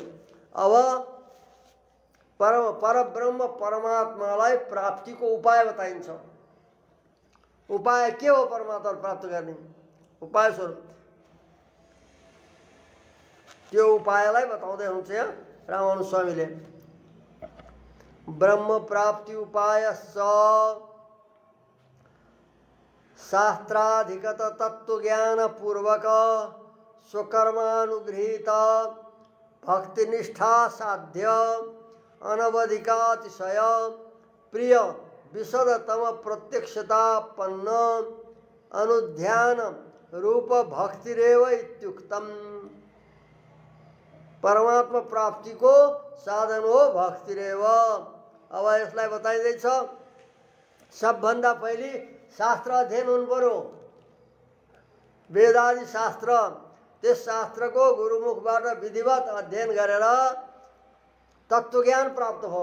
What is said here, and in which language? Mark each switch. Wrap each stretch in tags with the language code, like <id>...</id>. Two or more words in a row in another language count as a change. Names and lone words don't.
<ne>अब परब्रह्म परमात्मालाई प्राप्तिको उपाय बताइन्छ। उपाय के हो परमात्मा प्राप्त गर्ने? उपाय स्वरूप त्यो उपायलाई बताउँदै हुनुहुन्छ यहाँ रामानुज स्वामीले।</ne> <sa>ब्रह्म प्राप्ति उपाय शास्त्राधिगत तत्वज्ञान पूर्वक स्वकर्मानुगृहीत भक्तिनिष्ठा साध्य अनवधिकातिशय प्रिय विशदतम प्रत्यक्षतापन्न अनुध्यान रूप भक्तिरेव इत्युक्तम।</sa> <ne>परमात्मा प्राप्ति को साधन हो भक्तिरेव। अब यसलाई बताइँदैछ सबभन्दा पहिले शास्त्र अध्ययन हुनु पर्यो, वेदादि शास्त्र। त्यस शास्त्रको गुरुमुखबाट विधिवत अध्ययन गरेर तत्त्वज्ञान प्राप्त हो।</ne>